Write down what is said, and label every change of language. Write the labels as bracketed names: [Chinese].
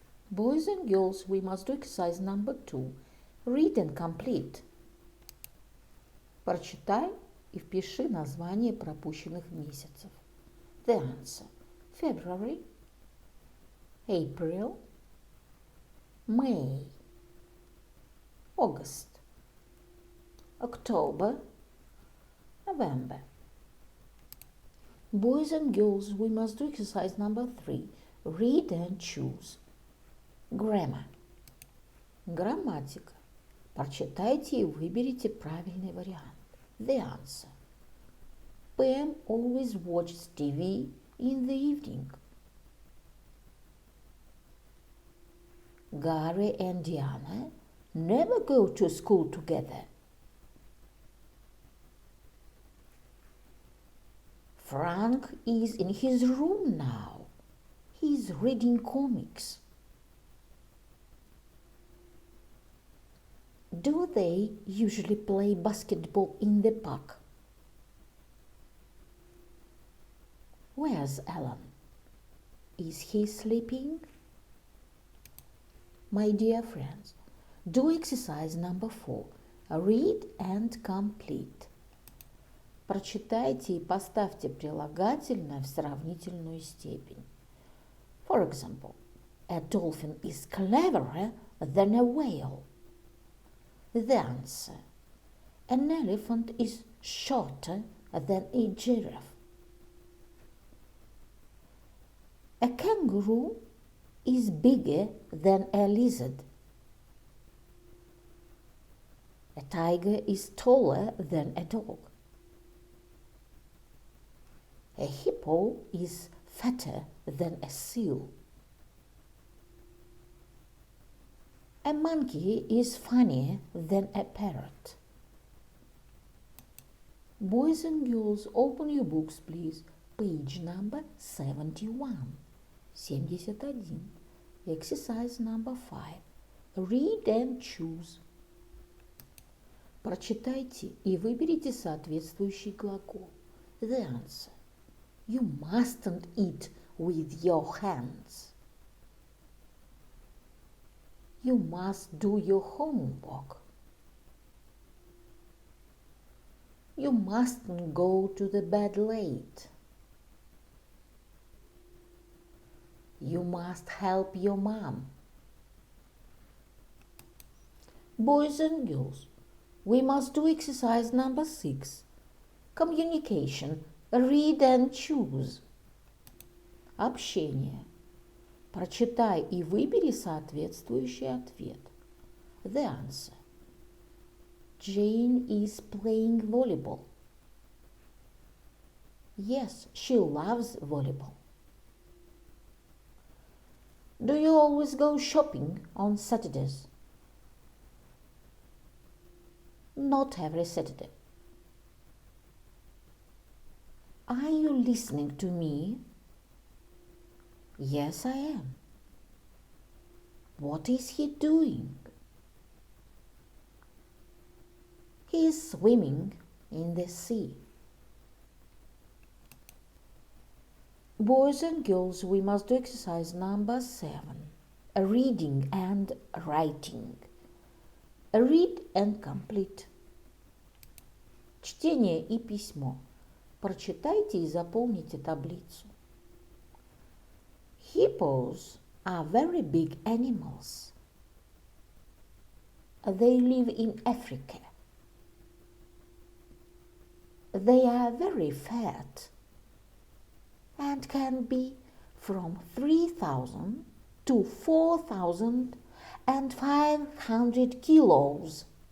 [English] Boys and girls, we must do exercise number 2. Read and complete. [Russian] Прочитай и впиши название пропущенных месяцев. [English] The answer. February, April, May, August, October, November. Boys and girls, we must do exercise number 3. Read and choose. Grammar. [Russian] Грамматика. Прочитайте и выберите правильный вариант. [English] The answer. Pam always watches TV in the evening. Gary and Diana never go to school together. Frank is in his room now. He's reading comics. Do they usually play basketball in the park? Where's Alan? Is he sleeping? My dear friends, do exercise number 4. Read and complete. [Russian] Прочитайте и поставьте прилагательное в сравнительную степень. [English] For example, a dolphin is cleverer than a whale. The answer: an elephant is shorter than a giraffe. A kangaroo is bigger than a lizard. A tiger is taller than a dog. A hippo is fatter than a seal. A monkey is funnier than a parrot. Boys and girls, open your books, please. Page number 71. 71. Exercise number 5. Read and choose. [Russian] Прочитайте и выберите соответствующий глагол. [English] The answer: you mustn't eat with your hands. You must do your homework. You mustn't go to the bed late. You must help your mom. Boys and girls, we must do exercise number 6. Communication. Read and choose. [Russian] Общение. Прочитай и выбери соответствующий ответ. [English] The answer: Jane is playing volleyball. Yes, she loves volleyball. Do you always go shopping on Saturdays? Not every Saturday. Are you listening to me? Yes, I am. What is he doing? He is swimming in the sea. Boys and girls, we must do exercise number 7. Reading and writing. Read and complete. [Russian] Чтение и письмо. Прочитайте и заполните таблицу. [English] Hippos are very big animals. They live in Africa. They are very fat and can be from 3,000 to 4,500 kilos.